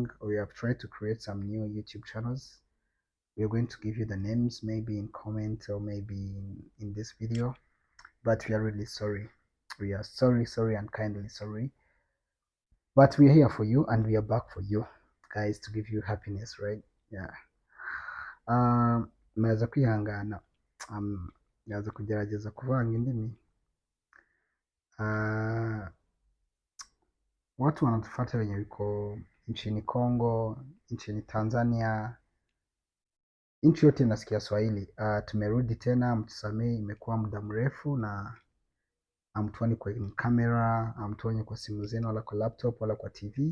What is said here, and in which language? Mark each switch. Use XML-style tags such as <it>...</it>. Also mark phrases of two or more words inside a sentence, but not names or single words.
<en>We have tried to create some new YouTube channels. We are going to give you the names maybe in comment or maybe in this video. But we are really sorry. We are sorry and kindly sorry. But we are here for you, and we are back for you guys, to give you happiness, right? Yeah.</en> <rw>Muraza kwihangana, yaza kugerageza kuvanga indimi.</rw> <sw>Watu wanatufuata wenye wiko nchini Kongo, nchini Tanzania, nchi yote nasikia Swahili. Tumerudi tena, mtusamee, imekuwa muda mrefu na hamtuoni kwa kamera, hamtuoni kwa simu zenu, wala kwa laptop, wala kwa TV.</sw>